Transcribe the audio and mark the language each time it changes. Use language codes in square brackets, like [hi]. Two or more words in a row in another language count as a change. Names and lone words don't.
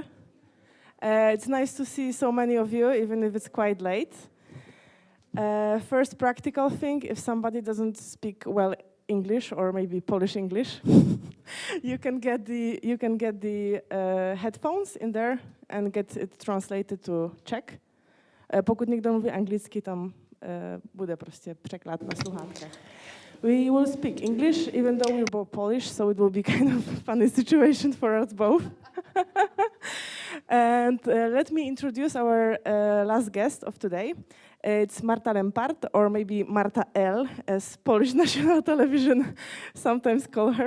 [en] It's nice to see so many of you, even if it's quite late. First practical thing, if somebody doesn't speak well English or maybe Polish English, you can get the headphones in there and get it translated to Czech. [cs] Pokud někdo mluví anglicky, tam bude prostě překlad na sluchátkách. [en] We will speak English, even though we're both Polish, so it will be kind of a funny situation for us both. And let me introduce our last guest of today. It's Marta Lempart, or maybe Marta L, as Polish National Television sometimes call her.